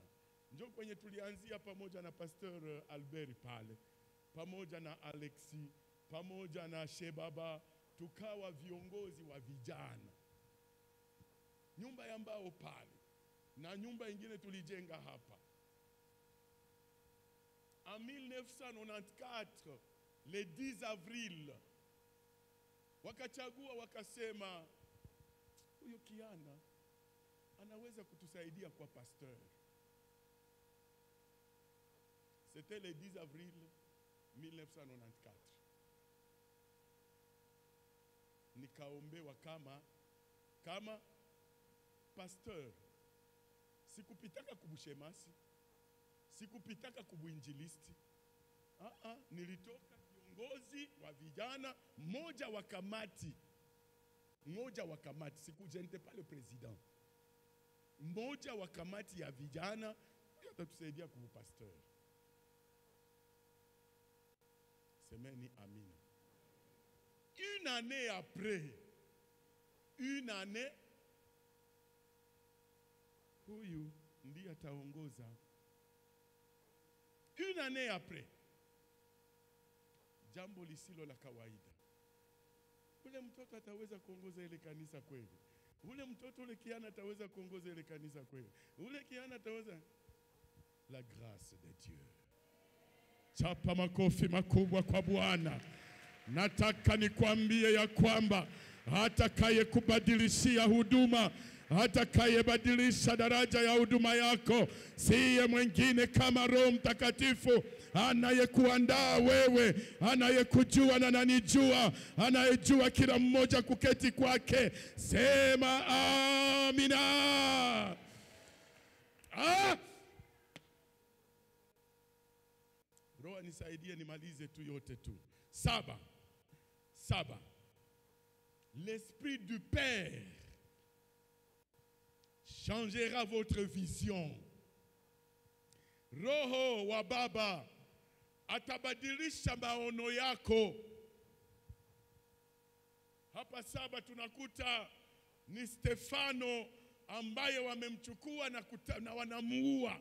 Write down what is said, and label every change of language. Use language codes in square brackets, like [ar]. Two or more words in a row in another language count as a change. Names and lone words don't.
[sw] Njoo kwenye tulianzia pamoja na Pastor Albert pale, pamoja na Alexi, pamoja na Shebaba, tukawa viongozi wa vijana. Nyumba ya mbao pale. Na nyumba ingine tulijenga hapa. [fr] En 1994, le 10 avril, [sw] wakachagua wakasema, huyo kijana anaweza kutusaidia kwa pasteur. [fr] C'était le 10 avril 1994. [sw] Nikaombewa kama pasteur. Sikupitaka kubushemasi, sikupitaka kubuinjilisti. Nilitoka kiongozi wa vijana, mmoja wa kamati. Sikujente pale president. Mmoja wa kamati ya vijana, atatusaidia kubu pasteur. Semeni amina. [fr] Une année après, [sw] huyu ndiye ataongoza. [fr] Une année après, [sw] jambo lisilo la kawaida. Ule mtoto ataweza kuongoza ile kanisa kweli? Ule mtoto, ule kijana ataweza kuongoza ile kanisa kweli? Ule kijana ataweza? [fr] La grâce de Dieu. [sw] Chapa makofi makubwa kwa Bwana. Nataka nikwambie ya kwamba atakaye kubadilishia huduma, atakayebadilisha daraja ya huduma yako, siye mwingine kama Roho Mtakatifu anayekuandaa wewe, anayekujua na ananijua, anayejua kila mmoja kuketi kwake. Sema amina. Roho nisaidie nimalize tu yote tu. 7. [fr] L'esprit du Père changera votre vision. [sw] Roho wa Baba atabadilisha maono yako. Hapa 7 tunakuta ni Stefano ambaye wamemchukua na wanamuua.